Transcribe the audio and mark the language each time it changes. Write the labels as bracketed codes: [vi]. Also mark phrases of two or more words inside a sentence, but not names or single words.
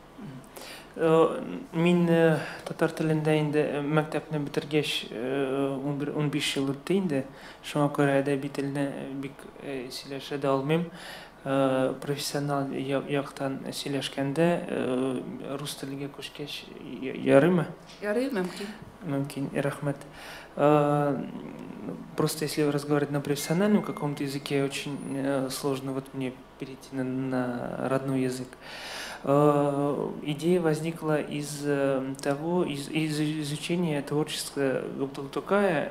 [tt] Мин татар телендә инде мәктәпне битергәч 15 ел үтте инде. Шуңа күрә әдәби телне бик сөйләшә дә алмыйм. Профессионал яктан сөйләшкәндә рус теленә күчкәч ярыймы? Ярый, мөмкин. Мөмкин, рәхмәт. [ru] Просто если разговаривать на профессиональном каком-то языке, очень сложно вот мне перейти на родной язык. Идея возникла из изучения творчества Габдуллы Тукая.